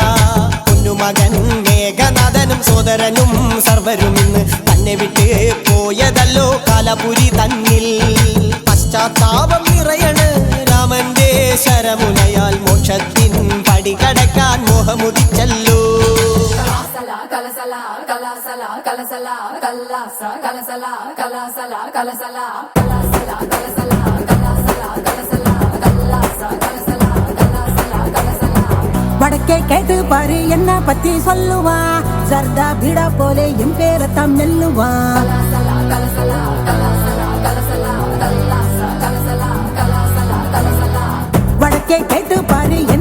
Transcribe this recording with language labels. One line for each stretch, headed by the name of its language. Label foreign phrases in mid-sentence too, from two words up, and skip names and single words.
Malayalam: പൊന്നുമകൻ മേഘനാഥനും സോദരനും സർവരും ഇന്ന് തന്നെ വിട്ട് പോയതല്ലോ കാലപുരി തന്നിൽ പശ്ചാത്താപം നിറയണ് രാമന്റെ ശരമുനയാൽ മോക്ഷത്തിൻ പടി കടക്കാൻ മോഹമുദിച്ചല്ലോ
Tamil: வடக்கே கேட்டு பாரு என்ன பத்தி சொல்லுவா சர்தா பீடா போலே என் பேரத்தான் மெல்லுவா வடக்கே கேட்டு பாரு என்ன